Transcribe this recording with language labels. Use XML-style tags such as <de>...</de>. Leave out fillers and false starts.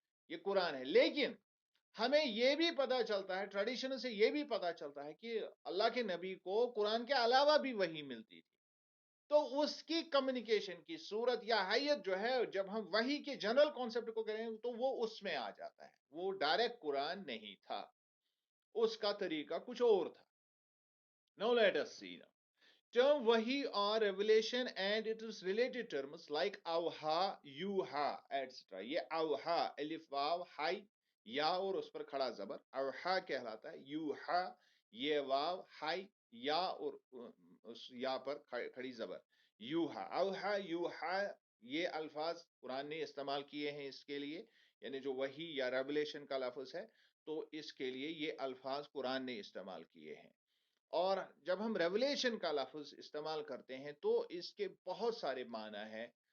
<ur>یہ قرآن ہے۔ لیکن ہمیں یہ بھی پتا چلتا ہے، ٹریڈیشن سے یہ بھی پتا چلتا ہے کہ اللہ کے نبی کو قرآن کے علاوہ بھی وحی ملتی تھی، تو اس کی کمیونیکیشن کی صورت یا حیت جو ہے، جب ہم وحی کے جنرل کانسیپٹ کو کریں تو وہ اس میں آ جاتا ہے، وہ ڈائریکٹ قرآن نہیں تھا، اس کا طریقہ کچھ اور تھا۔</ur> <en>Now let us see now. Term wahi or revelation and its related terms like awha, yuha, etc.</en> <ur>یہ اوہا الف واو ہائی یا اور اس پر کھڑا زبر اوہا کہلاتا ہے، یوہا یہ واو ہائی یا اور اس یا پر کھڑی زبر یوہا، اوہا یوہا، یہ الفاظ قرآن نے استعمال کیے ہیں اس کے لیے، یعنی جو وحی یا ریولیشن کا لفظ ہے، تو اس کے لیے یہ الفاظ قرآن نے استعمال کیے ہیں۔ اور جب ہم ریولیشن کا لفظ استعمال کرتے ہیں تو اس کے بہت سارے معنی ہیں،</ur>